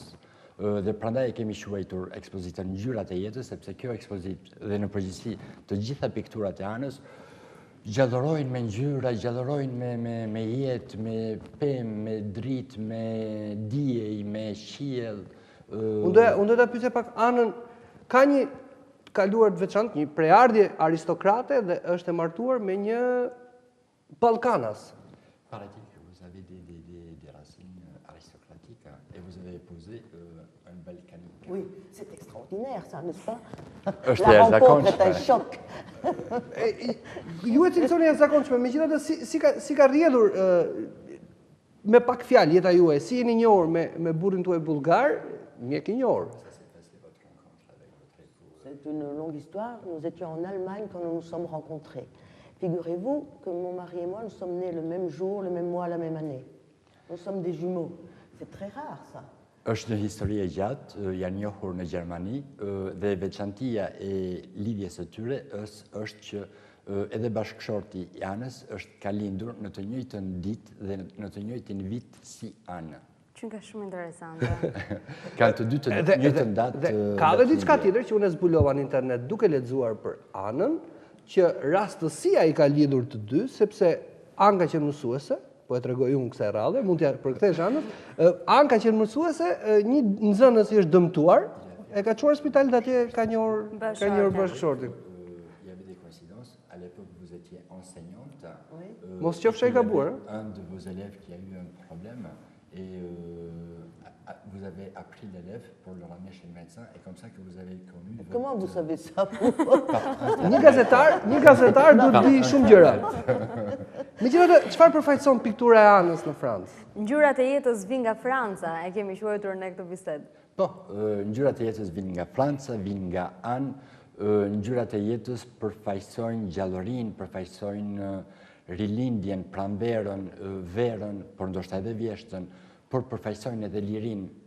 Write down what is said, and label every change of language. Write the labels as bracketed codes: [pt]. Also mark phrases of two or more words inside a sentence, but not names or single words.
[sq] Dhe prandaj e kemi quajtur ekspozitën Ngjyrat e jetës, sepse kjo ekspozitë dhe në përgjithësi të gjitha pikturat e Anës gjallërojnë me ngjyra, gjallërojnë me jetë, me pemë, me dritë, me diej, me qiell. Unë do ta pyesja pak Anën, ka një kaluar të veçantë, një preardhje aristokrate dhe është e martuar me një Ballkanas. [fr] Paraît-il que vous avez des racines aristocratiques et vous avez épousé un Balkanique. Oui, c'est extraordinaire ça, n'est-ce pas? [sq] Është [fr] La [sq] e [fr] rencontre est un [sq] zakonshme. [fr] choc. [sq] Ju e cilësoni e zakonshme, megjithatë si ka rrjedhur me pak fjalë jeta juaj, si jeni njohur me burrin tuaj bullgar, mjek i njohur. [fr] C'est une longue histoire. Nous étions en Allemagne quand nous nous sommes rencontrés. Figurez-vous que mon mari et moi, nous sommes nés le même jour, le même mois, la même année. Nous sommes des jumeaux. C'est très rare ça. [sq] Është një histori e gjatë, janë njohur në Gjermani dhe veçantia e lidhjes së tyre është që edhe bashkëshorti i Anës ka lindur në të njëjtën ditë dhe në të njëjtin vit si Ana. Që nga shumë interesante. Kanë të dy të njëjtën datë. Ka dhe diçka tjetër që unë e zbulova në internet duke lexuar për Anën, që rastësia i ka lidhur të dy, sepse Anë ka qenë mësuese, po e tregoj unë kësaj radhe, mund t'ja përkthesh Anës. Anë ka qenë mësuese, një nxënës i është dëmtuar, e ka çuar në spital dhe atje ka njohur bashkëshortin. [fr] Il y avait des coïncidences. À l'époque, vous étiez enseignante. [sq] Mos qofsh e gabuar. [fr] Un de vos élèves qui a eu un problème et vous avez appris l'élève pour le ramener chez le médecin et comme ça que vous avez connu... Comment vous savez ça? [sq] Një gazetar do të di shumë gjëra. Megjithatë, çfarë përfaqëson piktura e Anës në Francë? Ngjyrat e jetës vijnë nga Franca, e kemi quajtur në këtë bisedë. Po, ngjyrat e jetës vijnë nga Franca, vijnë nga Anë. Ngjyrat e jetës përfaqësojnë gjallërinë, përfaqësojnë rilindjen, pranverën, verën, por ndoshta edhe vjeshtën, por përfaqësojnë edhe lirinë.